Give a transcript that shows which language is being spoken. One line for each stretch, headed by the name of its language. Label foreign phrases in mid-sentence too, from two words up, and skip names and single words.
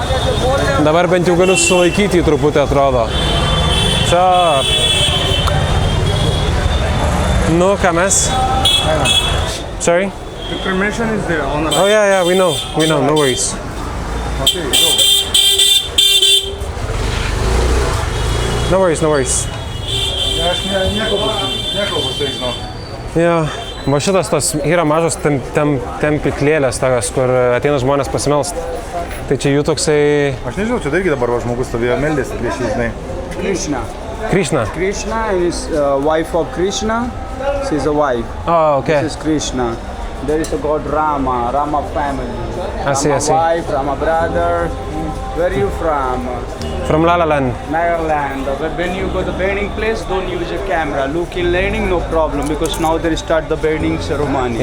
Lithuanian: Dabar bent jau galiu sulaikyti jį truputį, atrodo. Čia... Nu, ką mes?
English: Sorry? The cremation is there on the Oh yeah, we know, no worries. Okay, go. No worries.
Lithuanian: Aš nekalbu su jais, žinau. Jo, va šitas tos yra mažos tempiklėlės tokios, kur ateina žmonės pasimelst. Tai čia jų toksai... Aš nežinau, čia irgi dabar žmogus stovėjo meldėsi prieš jį, žinai.
English: Krishna. Krishna? Krishna is wife of Krishna. She's a wife. Oh, okay. This is Krishna. There is a god Rama family. I see. Wife, Rama brother. Where are you from? From La La Land. Nagaland. But when you go to the burning place, don't use a camera. Look in landing, no problem, because now they start the burning ceremony.